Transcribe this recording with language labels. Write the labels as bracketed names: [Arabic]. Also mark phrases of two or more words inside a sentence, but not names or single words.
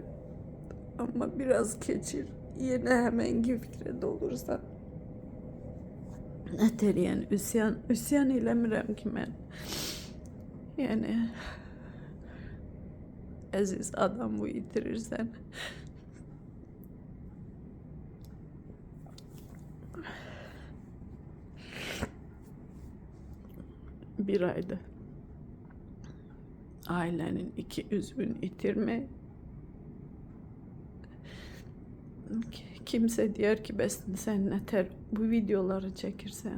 [Azerbaijani] Amma biraz keçir, yenə həmənki fikrə dolursan. Nətər yəni üsyan eləmirəm ki mən. Yəni əziz adamı itirirsən. [Turkish] Bir ayda ailenin 2 üzvünü itirmek. Kimse diyor ki sen neter bu videoları çekirsen.